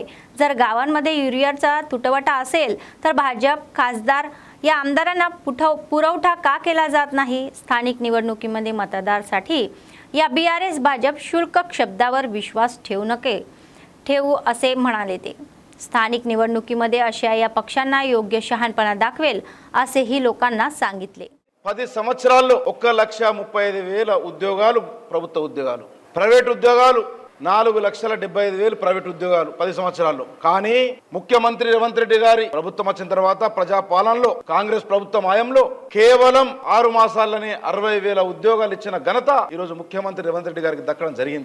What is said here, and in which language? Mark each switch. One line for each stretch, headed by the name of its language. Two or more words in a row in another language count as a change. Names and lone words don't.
Marathi: जर गावांमध्ये युरियाचा तुटवडा असेल तर भाजप खासदार या आमदारांना पुरवठा का केला जात नाही? स्थानिक निवडणुकीमध्ये मतदारासाठी या BRS भाजप शुल्क शब्दावर विश्वास ठेवू असे म्हणाले ते. स्थानिक निवडणुकीमध्ये अशा या पक्षांना योग्य शहाणपणा दाखवेल असेही लोकांना सांगितले.
Telugu: 10 సంవత్సరాల్లో 1,35,000 ఉద్యోగాలు ప్రభుత్వ ఉద్యోగాలు, ప్రైవేట్ ఉద్యోగాలు 4,75,000 ప్రైవేట్ ఉద్యోగాలు 10 సంవత్సరాల్లో. కానీ ముఖ్యమంత్రి రేవంత్ రెడ్డి గారి ప్రభుత్వం వచ్చిన తర్వాత ప్రజాపాలనలో కాంగ్రెస్ ప్రభుత్వం హయాంలో కేవలం 6 మాసాల్లోనే 60,000 ఉద్యోగాలు ఇచ్చిన ఘనత ఈ రోజు ముఖ్యమంత్రి రేవంత్ రెడ్డి గారికి దక్కడం జరిగింది.